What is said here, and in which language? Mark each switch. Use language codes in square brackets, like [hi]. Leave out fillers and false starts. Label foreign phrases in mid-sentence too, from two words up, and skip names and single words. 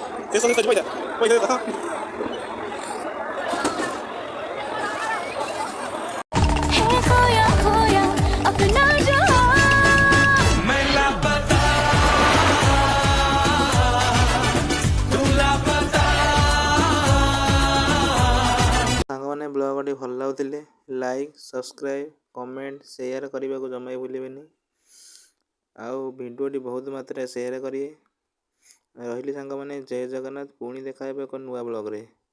[or] ଶେଷ ଶେଷ ପଇସା ପଇସା [hi] है खोया खोया अपना जहां मैं लापता तू लापता। [or] ସାଙ୍ଗମାନେ ବ୍ଲଗଟି ଭଲ ଲାଗୁଥିଲେ [en] like subscribe comment share [or] କରିବାକୁ ଜମା ବି ଭୁଲିବେନି। ଆଉ ଭିଡ଼ିଓଟି ବହୁତ ମାତ୍ରାରେ ସେୟାର କରିବେ। ରହିଲି ସାଙ୍ଗମାନେ, ଜୟ ଜଗନ୍ନାଥ। ପୁଣି ଦେଖା ହେବ ଏକ ନୂଆ ବ୍ଲଗରେ।